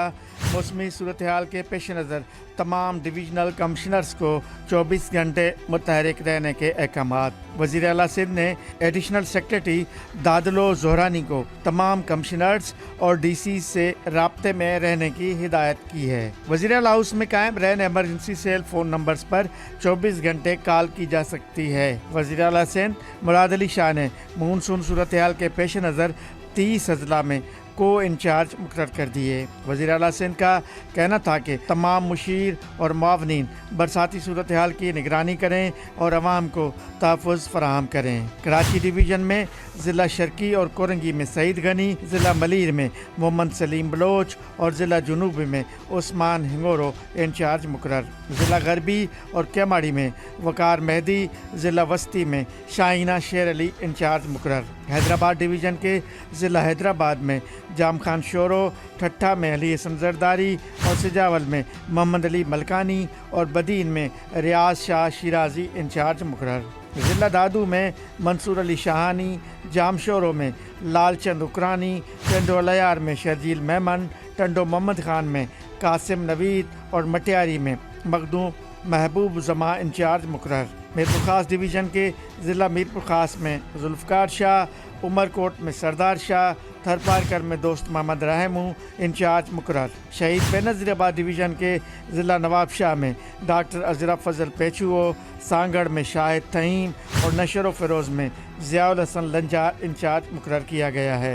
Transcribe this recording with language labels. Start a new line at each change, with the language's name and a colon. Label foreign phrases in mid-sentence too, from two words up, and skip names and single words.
Urdu: موسمی صورت حال کے پیش نظر تمام
English: divisional commissioners
Urdu: کو 24 گھنٹے متحرک رہنے کے احکام. وزیر اعلیٰ سندھ نے
English: additional secretary
Urdu: دادلو جوہرانی کو تمام کمشنرز اور DC سے رابطے میں رہنے کی ہدایت کی ہے. وزیر اعلیٰ ہاؤس میں قائم
English: rain emergency cell phone numbers
Urdu: پر 24 گھنٹے کال کی جا سکتی ہے. وزیر اعلیٰ سندھ مراد علی شاہ نے مانسون صورت حال کے پیش نظر 30 اضلاع میں کو انچارج مقرر کر دیے. وزیر اعلیٰ سندھ کا کہنا تھا کہ تمام مشیر اور معاونین برساتی صورت حال کی نگرانی کریں اور عوام کو تحفظ فراہم کریں. کراچی ڈویژن میں ضلع شرقی اور کورنگی میں سعید غنی، ضلع ملیر میں محمد سلیم بلوچ اور ضلع جنوبی میں عثمان ہنگورو انچارج مقرر. ضلع غربی اور کیماڑی میں وقار مہدی، ضلع وسطی میں شاہینہ شیر علی انچارج مقرر. حیدرآباد ڈویژن کے ضلع حیدرآباد میں جام خان شورو، ٹھٹھہ میں علی حسن زرداری اور سجاول میں محمد علی ملکانی اور بدین میں ریاض شاہ شیرازی انچارج مقرر. ضلع دادو میں منصور علی شاہانی، جام شورو میں لال چند اوکرانی، ٹنڈو الیار میں شرجیل میمن، ٹنڈو محمد خان میں قاسم نوید اور مٹیاری میں مخدوم محبوب زماں انچارج مقرر. میرپور خاص ڈویژن کے ضلع میرپور خاص میں ذوالفقار شاہ، عمرکوٹ میں سردار شاہ، تھرپارکر میں دوست محمد رحمو انچارج مقرر۔ شہید بے نظیر آباد ڈویژن کے ضلع نواب شاہ میں ڈاکٹر ازرف فضل پیچو، سانگڑ میں شاہد تھیم اور نشر و فروز میں ضیاء الحسن لنجار انچارج مقرر کیا گیا ہے۔